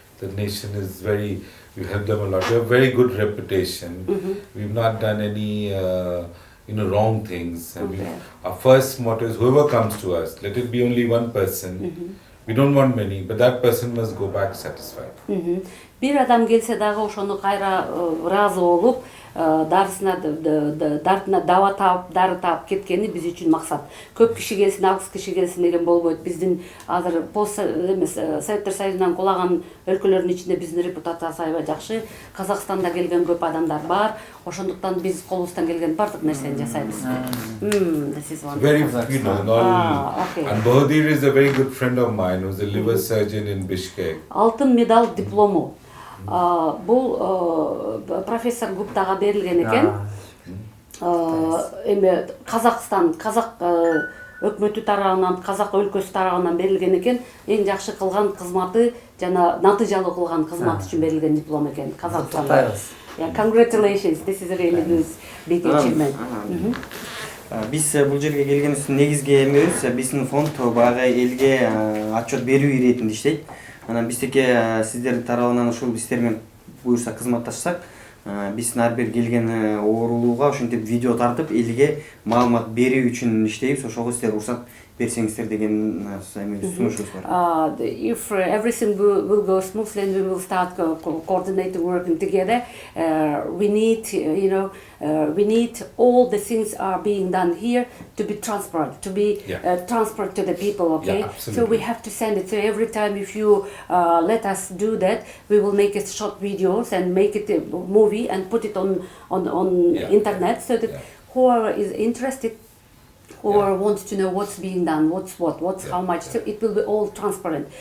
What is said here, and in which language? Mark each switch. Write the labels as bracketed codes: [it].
[en] The nation is we help them a lot. We have very good reputation. We've not done any, wrong things. And our first motto is whoever comes to us, let it be only one person. We don't want many, but that person must go back satisfied. [ky] Bir адам келсе дагы ошону кайра ыраазы болуп, дартына даба таап, дары таап кеткени биз үчүн максат. Көп киши келсин, аз киши келсин деген болбойт. Биздин азыр пост эмес Советтер Союзунан кулаган өлкөлөрдүн ичинде биздин репутациясы аябай жакшы. Казакстанда келген көп адамдар бар. Ошондуктан биз колубуздан келген бардык нерсени жасайбыз. [en] This is one. Very, and Bahadur is a very good friend of mine who's a liver surgeon in Bishkek. [ky] Алтын медаль диплому. Бул профессор Гуптага берилген экен. Эми Казакстан, казак өкмөтү тарабынан, казак өлкөсү тарабынан берилген экен. Эң жакшы кылган кызматы жана натыйжалуу кылган кызмат үчүн берилген диплом экен Казакстанда. [en] Yeah, congratulations. This is a really good big achievement. [ky] Биз бул жерге келгенибиздин негизги эмебиз биздин фонд баягы элге отчет берүү иретинде иштейт. Анан биздики сиздердин тарабынан ушул истер менен буюрса кызматташсак, биздин ар бир келген оорулууга ошентип видео тартып элге маалымат берүү үчүн иштейбиз. Ошого сиздер уруксат берсеңиздер деген сунушубуз бар. [en] If everything will go smoothly and we will start coordinating, working together, we need, we need all the things are being done here to be transparent, to be transparent to the people, okay? Yeah, so we have to send it. So every time if you let us do that, we will make it short videos and make it a movie and put it on internet so that whoever is interested or wants to know what's being done, what's how much, so it will be all transparent.